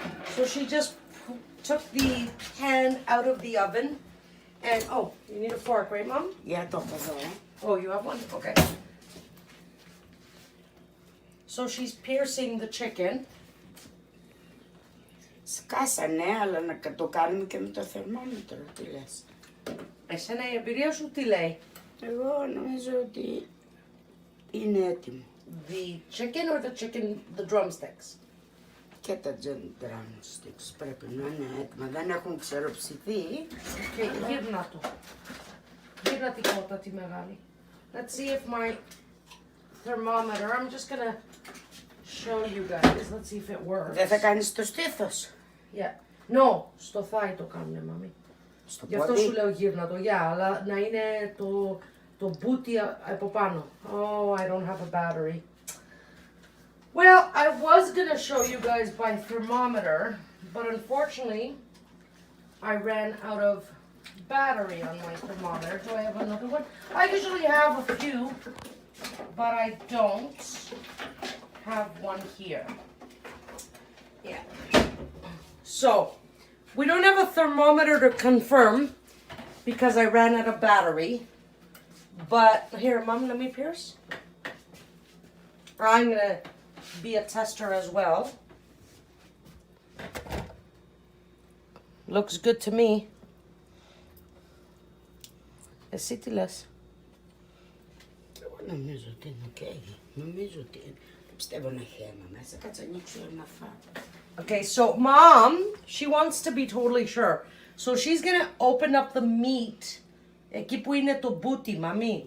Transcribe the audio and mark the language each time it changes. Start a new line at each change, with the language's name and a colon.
English: So she just took the pan out of the oven. And, oh, you need a fork, right, Mom?
Greek: Για το έχω εδώ,
English: Oh, you have one? Okay. So she's piercing the chicken.
Greek: Σκάσανε, αλλά να το κάνουμε και με το θερμόμετρο, τι λες. Εσένα η εμπειρία σου τι λέει? Εγώ νομίζω ότι είναι έτοιμο.
English: The chicken or the drumsticks?
Greek: Και τα drumsticks πρέπει να είναι έτοιμα. Δεν έχουν ξεροψηθεί. Okay, γύρνα το. Γύρνα την κότα τη μεγάλη.
English: Let's see if my thermometer, I'm just gonna show you guys. Let's see if it works.
Greek: Δεν θα κάνεις το στήθος.
English: Yeah.
Greek: No, στο thigh το κάνουνε, μάμη. Στο Γι' αυτό πόδι. σου λέω γύρνα το, αλλά να είναι το μπούτι από πάνω.
English: Oh, I don't have a battery. Well, I was gonna show you guys by thermometer, but unfortunately, I ran out of battery on my thermometer. Do I have another one? I usually have a few, but I don't have one here. Yeah. So, we don't have a thermometer to confirm because I ran out of battery. But here, Mom, let me pierce. I'm gonna be a tester as well. Looks good to me.
Greek: Εσύ τι λες? Εγώ νομίζω ότι είναι ok. Νομίζω ότι είναι. Δεν πιστεύω να έχει αίμα μέσα. Κάτσε ανοίξω να φάω.
English: Okay, so Mom, she wants to be totally sure. So she's gonna open up the meat.
Greek: Εκεί που είναι το μπούτι, μαμί.